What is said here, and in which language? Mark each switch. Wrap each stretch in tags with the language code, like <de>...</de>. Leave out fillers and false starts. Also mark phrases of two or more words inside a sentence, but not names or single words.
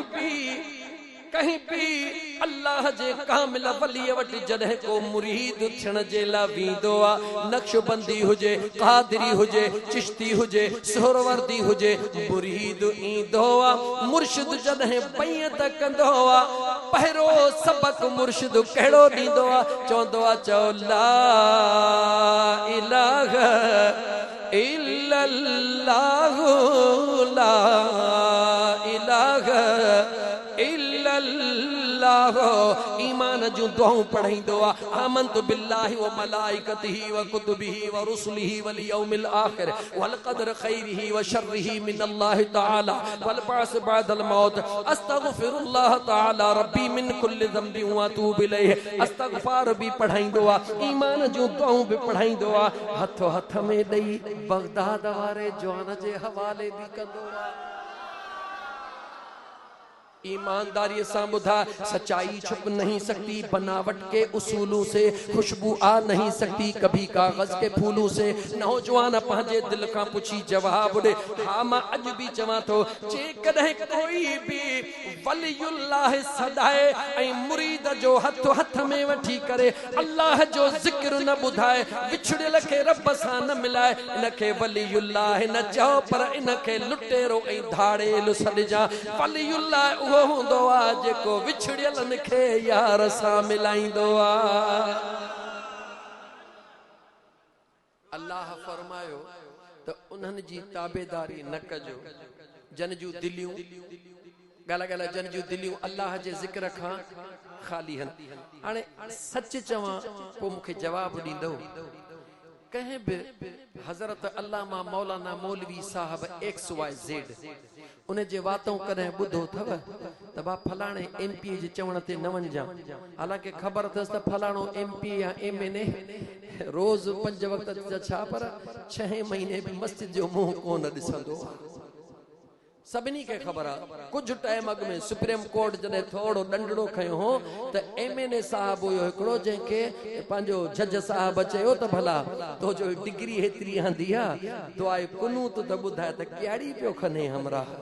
<sd>कहीं भी अल्लाह जे कामिल वली वटि जॾहिं को मुरीद थियण जे लाइ वेंदो आहे, नक्शबंदी हुजे, कादरी हुजे, चिश्ती हुजे, सुहरवर्दी हुजे, मुरीद ईंदो आहे। मुर्शिद जॾहिं बैयत कंदो आहे, पहिरों सबक मुर्शिद कहिड़ो ॾींदो आहे? चवंदो आहे चओ</sd> <ar>لا إله إلا الله، لا إله</ar> <sd>ईमान जूं दुआऊं पढ़ाईंदो आहे।</sd> <ar>آمنت بالله وملائكته وكتبه ورسله واليوم الآخر والقدر خيره وشره من الله تعالى والبعث بعد الموت. أستغفر الله تعالى ربي من كل ذنب وأتوب إليه.</ar> <sd>इस्तगफार भी पढ़ाईंदो आहे, ईमान जूं दुआऊं भी पढ़ाईंदो आहे। हथो हथ में ॾेई बगदाद वारे जवान जे हवाले भी कंदो आहे।</sd> <ur>ایمانداری سے بدھا، سچائی چھپ نہیں سکتی، بناوٹ کے اصولوں سے خوشبو آ نہیں سکتی، کبھی کاغذ کے پھولوں سے.</ur> <sd>नौजवान पंहिंजे दिल का पुछी जवाब दे। हाँ मां अज भी चवां तो जेकॾहिं कोई भी वलियुल्लाह सदाए ऐं मुरीद जो हथ हथ में वठी करे अल्लाह जो जिक्र न ॿुधाए, विछड़ियल खे रब सां न मिलाए, इनखे वलियुल्लाह न चओ पर इनखे लुटेरो ऐं धाड़ेल सॾिजां। वलियुल्लाह उहो हूंदो आहे जेको विछड़ियलनि खे यार सां मिलाईंदो आहे। अल्लाह फरमायो त उन्हनि जी ताबेदारी न कजो जन जूं दिलियूं ॻाल्हि जन जूं दिलियूं अल्लाह जे ज़िक्र खां ख़ाली आहिनि। हाणे सच चवां पोइ मूंखे जवाबु ॾींदो। कहीं भी हज़रत अल्लामा मौलाना मौलवी साहब XYZ उन जे वातों कदें बुधो थव त बा फलाणे MP जे चवण ते न वञजां। हालांकि ख़बर अथसि त फलाणो MP या MNA रोज़ 5 वक्त जा छा पर 6 महीने भी मस्जिद जो मुंह कोन ॾिसंदो। सभिनी खे ख़बर आहे। कुछ टाइम अॻु में सुप्रीम कोर्ट जॾहिं थोरो ॾंडड़ो खयो हो त MNA साहब हुयो हिकिड़ो जंहिंखे पंहिंजो जज साहब चयो त भला तो जो डिग्री हेतिरी आंदी आहे दुआए कुनूत त ॿुधाए त कहिड़ी पियो खने हमरा।</sd>